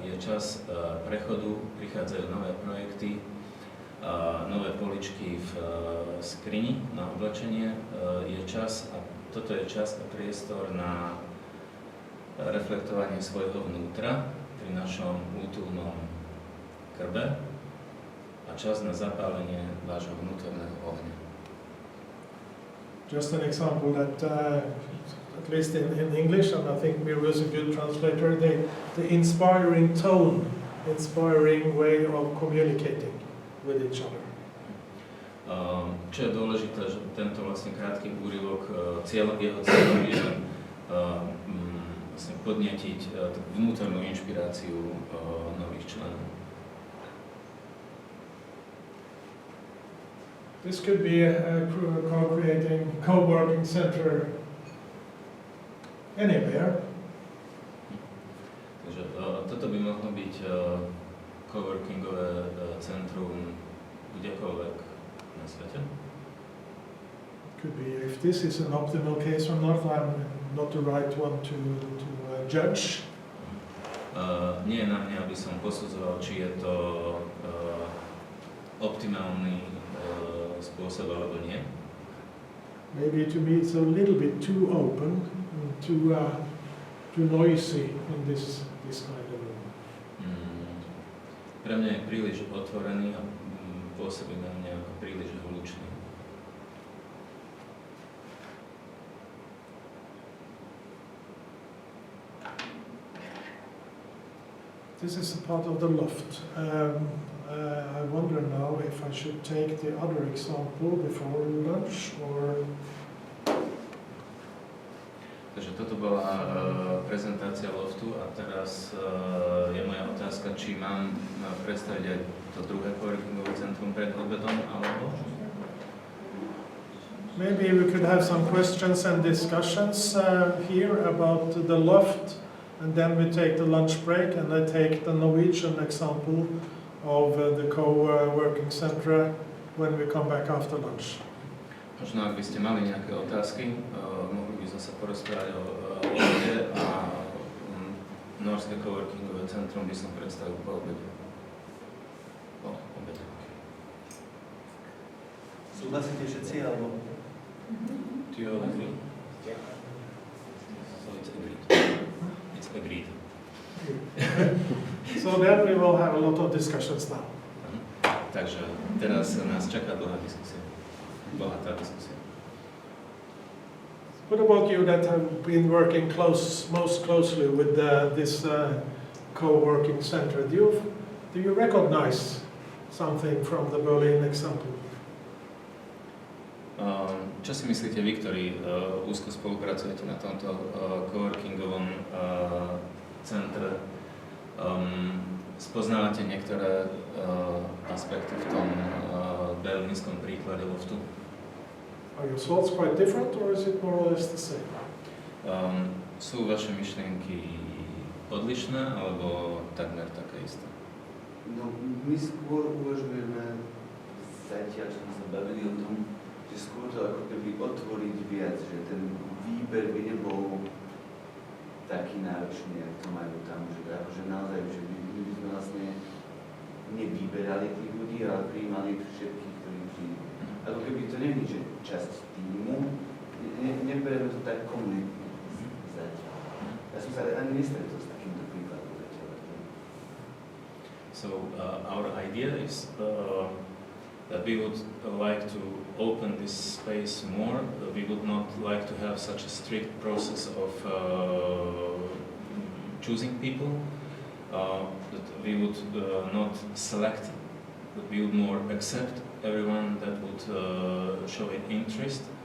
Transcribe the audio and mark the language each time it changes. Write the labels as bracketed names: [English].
[Slovak] Je čas prechodu, prichádzajú nové projekty, nové poličky v skrini na oblečenie. Je čas, a toto je čas a priestor na reflektovanie svojho vnútra pri našom útulnom krbe a čas na zapálenie vášho vnútorného ohňa. [English] Just an example that, at least in English, and I think Miro is a good translator, the inspiring tone, inspiring way of communicating with each other. [Slovak] Čo je dôležité, že tento vlastne krátky úryvok, jeho cieľom je vlastne podnetiť vnútornú inšpiráciu nových členov. [English] This could be a co-creating, co-working center anywhere. [Slovak] Takže toto by mohlo byť co-workingové centrum kdekoľvek na svete. [English] Could be, if this is an optimal case or not, I'm not the right one to judge. [Slovak] Nie je na mňa, aby som posudzoval, či je to optimálny spôsob alebo nie. [English] Maybe to me it's a little bit too open, too noisy in this kind of room. [Slovak] Pre mňa je príliš otvorený a pôsobí na mňa ako príliš hlučný. [English] This is a part of the loft. I wonder now if I should take the other example before lunch or... [Slovak] Takže toto bola prezentácia loftu a teraz je moja otázka, či mám predstaviť aj to druhé coworkingové centrum pred obedom, alebo? [English] Maybe we could have some questions and discussions here about the loft, and then we take the lunch break, and I take the Norwegian example of the co-working center when we come back after lunch. [Slovak] Možno, ak by ste mali nejaké otázky, mohli by zase porozprávať o lofte a norské coworkingové centrum by som predstavil po obede. Po obede. Súhlasíte všetci, alebo? [English] Do you all agree? So it's agreed. It's agreed. So then we will have a lot of discussions now. [Slovak] Takže teraz nás čaká dlhá diskusia. Bohatá diskusia. [English] What about you that have been working most closely with this co-working center? Do you recognize something from the Berlin example? [Slovak] Čo si myslíte vy, ktorí úzko spolupracujete na tomto coworkingovom centre? Spoznávate niektoré aspekty v tom berlínskom príklade loftu? [English] Are your thoughts quite different, or is it more or less the same? [Slovak] Sú vaše myšlienky odlišné, alebo takmer také isté? No, my skôr uvažujeme zatiaľ, čo sme sa bavili o tom, že skôr to ako keby otvoriť viac, že ten výber by nebol taký náročný, ako to majú tam, že akože naozaj, že my by sme vlastne nevyberali tých ľudí, ale prijímali všetkých, ktorí prídu. Ako keby to není, že časť týmu, nebereme to tak komunitne zatiaľ. Ja som sa ani nestretol s takýmto príkladom zatiaľ. [English] So our idea is that we would like to open this space more. We would not like to have such a strict process of choosing people, that we would not select, but we would more accept everyone that would show an interest.